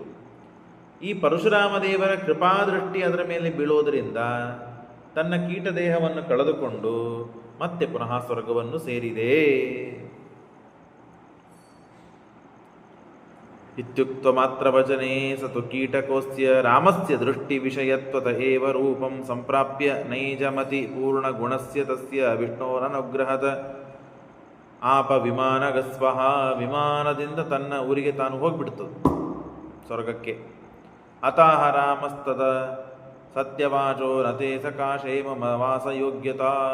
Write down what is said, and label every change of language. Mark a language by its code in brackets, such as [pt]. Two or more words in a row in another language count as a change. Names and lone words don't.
[kn] ಈ ಪರಶುರಾಮ ದೇವರ ಕೃಪಾದೃಷ್ಟಿ ಅದರ ಮೇಲೆ ಬೀಳೋದರಿಂದ ತನ್ನ ಕೀಟ ದೇಹವನ್ನು ಕಳೆದುಕೊಂಡು ಮತ್ತೆ ಪುನಃ ಸ್ವರ್ಗವನ್ನು ಸೇರಿದೆ. [sa] ಇತ್ಯುಕ್ತ ಮಾತ್ರ ವಚನೇ ಸತು ಕೀಟಕೋಸ್ಯ ರಾಮಸ್ಯ ದೃಷ್ಟಿ ವಿಷಯತ್ವತ ಏವ ರೂಪಂ ಸಂಪ್ರಾಪ್ಯ ನೈಜಮತಿ ಪೂರ್ಣ ಗುಣಸ್ಯ ತಸ್ಯ ವಿಷ್ಣೋರನುಗ್ರಹದ ಆಪ ವಿಮಾನಗಸ್ವಹ. [kn] ವಿಮಾನದಿಂದ ತನ್ನ ಊರಿಗೆ ತಾನು ಹೋಗ್ಬಿಡ್ತದೆ ಸ್ವರ್ಗಕ್ಕೆ. [sa] ಅತಾಹ ರಾಮಸ್ತದ ಸತ್ಯವಾಚೋ ನತೆ ಸಕಾಶೇ ಮಮ ವಾಸಯೋಗ್ಯತಾ.